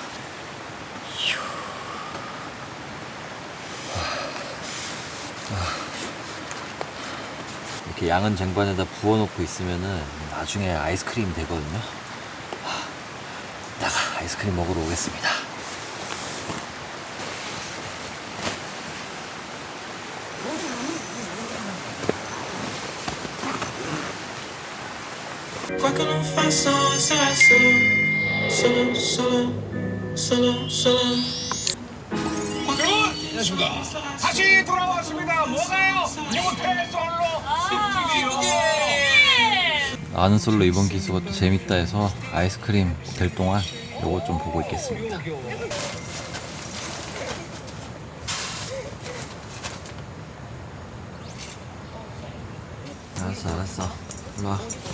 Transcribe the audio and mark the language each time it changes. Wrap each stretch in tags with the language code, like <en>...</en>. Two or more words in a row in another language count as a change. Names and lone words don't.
<ko>이렇게 양은 쟁반에다 부어놓고 있으면은 나중에 아이스크림이 되거든요. 이따가 아이스크림 먹으러 오겠습니다.</ko> <fr>Quoi que l'on fasse, on restera solo, solo, solo, solo, solo.</fr> <ko>안녕하십니까. 다시 돌아왔습니다. 뭐가요? 모텔 솔로 스튜디오. 아는 솔로 이번 기수가 또 재밌다 해서 아이스크림 될 동안 요거 좀 보고 있겠습니다. 알았어. 일로 와.</ko>